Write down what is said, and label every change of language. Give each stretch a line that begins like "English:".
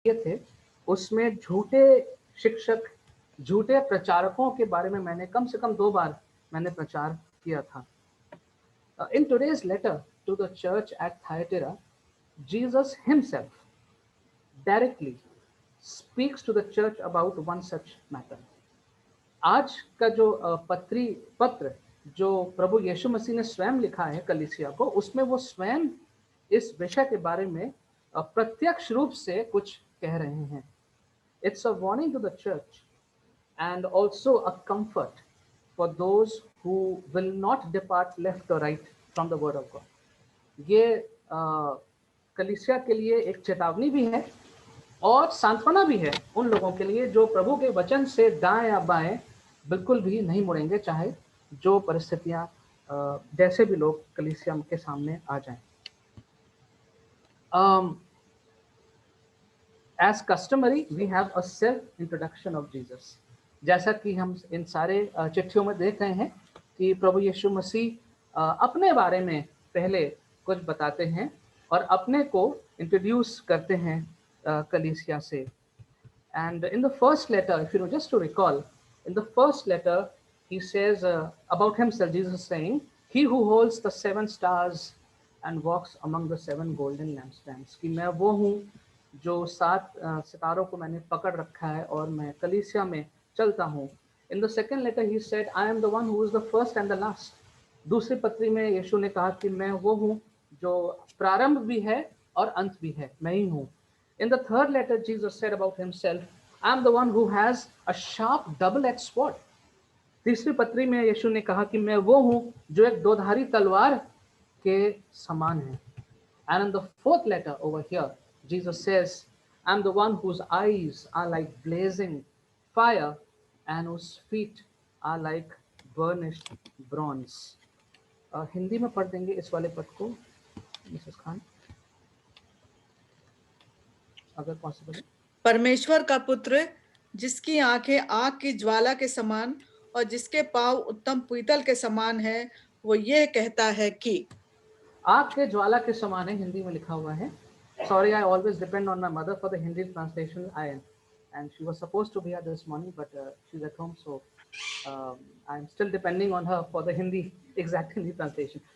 Hindi: थे उसमें झूठे शिक्षक, झूठे प्रचारकों के बारे में मैंने कम से कम 2 बार मैंने प्रचार किया था।
English: In today's letter to the church at Thyatira, Jesus himself directly speaks to the church about one such matter.
Hindi: आज का जो पत्र जो प्रभु यीशु मसीह ने स्वयं लिखा है कलीसिया को, उसमें वो स्वयं इस विषय के बारे में प्रत्यक्ष रूप से कुछ कह रहे हैं।
English: It's a warning to the church and also a comfort for those who will not depart left or right from the word of God.
Hindi: ये कलीसिया के लिए एक चेतावनी भी है और सांत्वना भी है उन लोगों के लिए जो प्रभु के वचन से दाएं या बाएं बिल्कुल भी नहीं मुड़ेंगे, चाहे जो परिस्थितियां जैसे भी लोग कलीसिया के सामने आ जाएं।
English: As customary, we have a self-introduction of Jesus.
Hindi: जैसा कि हम इन सारे चिट्ठियों में देख रहे हैं कि प्रभु यीशु मसीह अपने बारे में पहले कुछ बताते हैं और अपने को इंट्रोड्यूस करते हैं कलीसिया से।
English: And in the first letter, if you know, just to recall, in the first letter, he says about himself, Jesus saying, "He who holds the 7 stars and walks among the 7 golden lampstands."
Hindi: कि मैं वो हूँ जो 7 सितारों को मैंने पकड़ रखा है और मैं कलीसिया में चलता हूँ।
English: In the second letter, he said, "I am the one who is the first and the last."
Hindi: दूसरी पत्री में यीशु ने कहा कि मैं वो हूँ जो प्रारंभ भी है और अंत भी है, मैं ही हूँ।
English: In the third letter, Jesus said about himself, "I am the one who has a sharp double-edged sword."
Hindi: तीसरी पत्री में यीशु ने कहा कि मैं वो हूँ जो एक दोधारी तलवार के समान है।
English: And in the fourth letter over here, Jesus says, "I am the one whose eyes are like blazing fire and whose feet are like burnished bronze."
Hindi: Hindi में पढ़ देंगे इस वाले पद को मिसेस खान, अगर पॉसिबल है। परमेश्वर का पुत्र, जिसकी आंखें आग की ज्वाला के समान और जिसके पांव उत्तम पीतल के समान है, वो ये कहता है कि आग के ज्वाला के समान है, हिंदी में लिखा हुआ है।
English: Sorry, I always depend on my mother for the Hindi translation. And she was supposed to be here this morning, but she's at home, so I'm still depending on her for the Hindi exact Hindi translation.